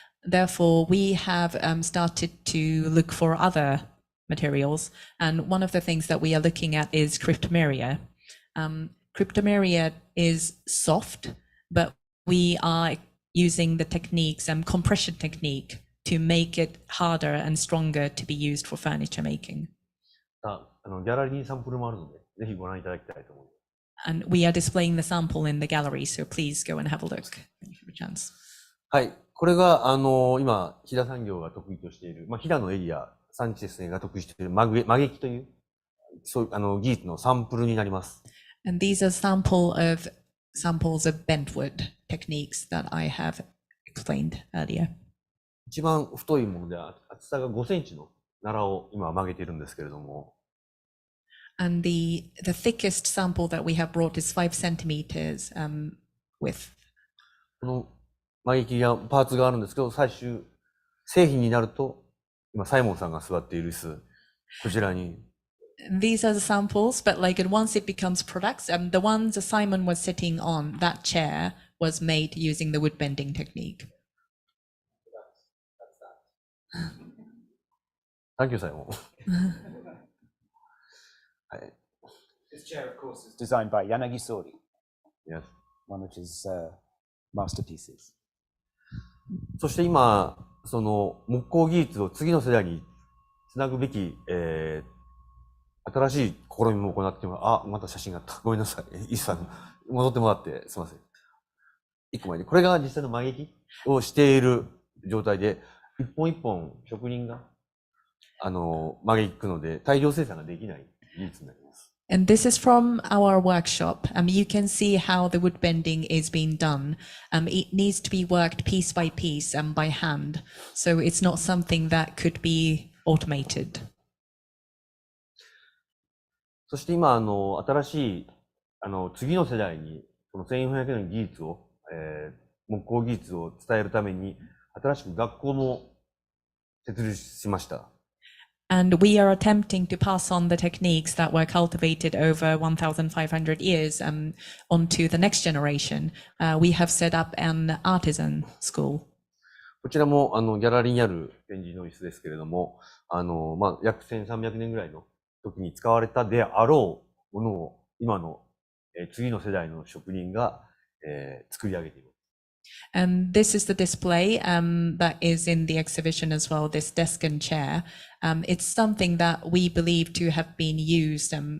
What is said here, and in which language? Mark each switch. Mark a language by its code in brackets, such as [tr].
[en] Therefore, we have started to look for other materials, and one of the things that we are looking at is cryptomeria. Cryptomeria is soft, but we are using the techniques compression technique to make it harder and stronger to be used for furniture making. [ja] ギャラリーにサンプルもあるので、ぜひご覧いただきたいと思います。 [en] And we are displaying the sample in the gallery, so please go and have a look if you have a chance. [ja] はい、これが今飛騨産業が得意としている、飛騨のエリア産地ですねが得意している曲げ木というそう技術のサンプルになります。 [en] And these are samples of bentwood techniques that I have explained earlier. [ja] 一番太いもので厚さが5センチの奈良を今曲げているんですけれども。 [en] And the thickest sample that we have brought is 5 centimeters width. [ja] この曲げ木がパーツがあるんですけど、最終製品になると今サイモンさんが座っている椅子、こちらに。 [en] These are the samples, but once it becomes products, the ones Simon was sitting on, that chair was made using the wood bending technique. Thank you, Simon. This chair, of course, is designed by Yanagi Sori. Yes. One of his masterpieces. [ja] そして今、その木工技術を次の世代につなぐべき、新しい試みも行っています。また写真があった。ごめんなさい。イさん、戻ってもらって、すみません。一個前に。これが実際の曲げ木をしている状態で、一本一本職人が、曲げていくので、大量生産ができない技術になります。 [en] And this is from our workshop. You can see how the wood bending is being done. It needs to be worked piece by piece by hand. So it's not something that could be automated. [ja] そして今、新しい、次の世代に、この1400年の技術を、木工技術を伝えるために、新しく学校も設立しました。 [en] And we are attempting to pass on the techniques that were cultivated over 1,500 years onto the next generation. We have set up an artisan school. [ja] こちらもギャラリーにある展示の椅子ですけれども、約1300年ぐらいの時に使われたであろうものを今の、次の世代の職人が、作り上げています。 [en] And this is the display that is in the exhibition as well, this desk and chair. It's something that we believe to have been used.